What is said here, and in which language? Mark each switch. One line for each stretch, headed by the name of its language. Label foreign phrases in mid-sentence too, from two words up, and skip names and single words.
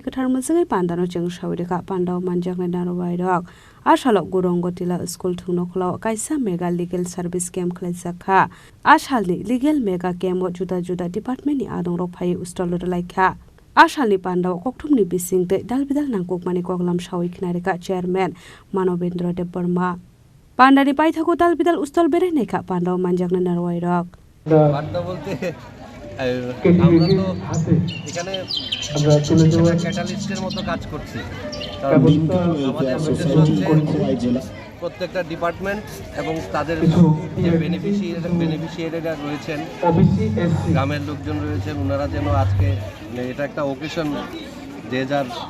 Kok Borok: Katarmansi Pandano Jung Shawika Pandao Manjakna Narwairok Ashalo Gaurang Tila School Thung Nokhlao Kaisa
English: Mega Legal Service Camp
Kok Borok: Khlaijakha Ashalni
English: Legal Mega Camp
Kok Borok: Juda Department ni Adong Ropai Ustalo Laikha Ashalni Pandao Koktumni Bisingte Dalbidal Nangkok Manikoglam Shawi Knarika Chairman Manobendra Deborama Pandari Paithaku Dalbidal Ustol Bereneka Pandao Manjakna Narwairok
Bangla: বার্তা বলতে আমরা তো এখানে ক্যাটালিস্টের মতো কাজ করছি কারণ আমাদের উদ্দেশ্য হচ্ছে প্রত্যেকটা ডিপার্টমেন্ট এবং তাদের যে বেনিফিশিয়ারিরা রয়েছেন গ্রামের লোকজন রয়েছেন ওনারা যেন আজকে এটা একটা ওকেশন যে যার